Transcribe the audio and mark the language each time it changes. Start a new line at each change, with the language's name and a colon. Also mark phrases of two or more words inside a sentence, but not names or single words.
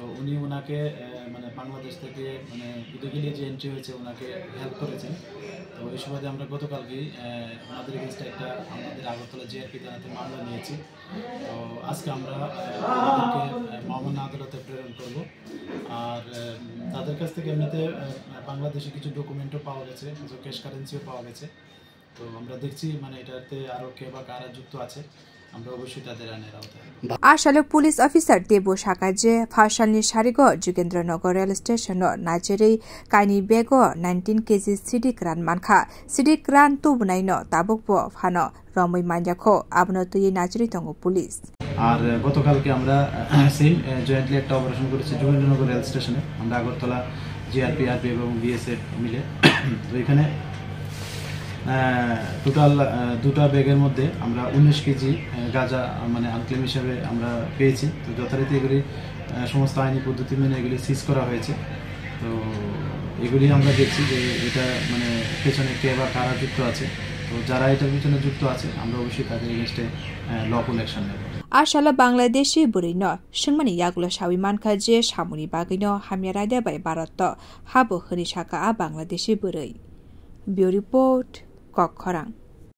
Bangla: উনি ওনাকে মানে বাংলাদেশ থেকে মানে ইলিগালি যে এন্ট্রি হয়েছে ওনাকে হেল্প করেছেন তো এই সুবাদে আমরা গতকালকেই ওনাদের এগেনস্টে একটা আমাদের আগরতলা জিআরপি থানাতে মামলা নিয়েছি তো আজকে আমরা ওনাদেরকে মামলা আদালতে প্রেরণ করব আর তাদের কাছ থেকে এমনিতে বাংলাদেশে কিছু ডকুমেন্টও পাওয়া গেছে কিছু
English: cash currency
Bangla: পাওয়া গেছে তো আমরা দেখছি মানে এটাতে আরও কে বা কারা যুক্ত আছে আমরা অবশ্যই তাদের আইনের আওতায়
Kok Borok: आशाले
English: police officer
Kok Borok: देबो शाकाजे फाशालनि सारिगो जुगेन्द्रनगर रेल स्टेशन नाजेरै काइनि बेगो 19 केजी सिडिक रान मानखा सिडिक रान तुबनाइनो ताबुकबो फानो रमै मान्याखो आबनो तुइ नाजरि दंगो पुलिस
Bangla: আর গতকালকে আমরা
English: same jointly
Bangla: একটা অপারেশন করেছি যুগেন্দ্রনগর রেল স্টেশনে আমরা আগরতলা জিআরপি আরপি এবং বিএসএফ মিলে তো এখানে টোটাল দুটা ব্যাগের মধ্যে আমরা 19 কেজি গাঁজা মানে আনক্লেম হিসেবে আমরা পেয়েছি তো যথারীতি এগুলি সমস্ত আইনি পদ্ধতি মেনে এগুলি সিজ করা হয়েছে তো এগুলি আমরা দেখছি যে এটা মানে পেছনে কে বা কারা যুক্ত আছে তো যারা এটার পিছনে যুক্ত আছে আমরা অবশ্যই তাদের এগেইনস্টে
English: lawful action
Bangla: নেব
Kok Borok: आशाला बांग्लादेशी बुरैनो सिंगमानि यागुला सावि मानखा जे सामुनि बागैनो हामिया रायदा बाय भारत हाबो हनि साका बांग्लादेशी बुरै
English: bureau report
Kok Borok: कखरां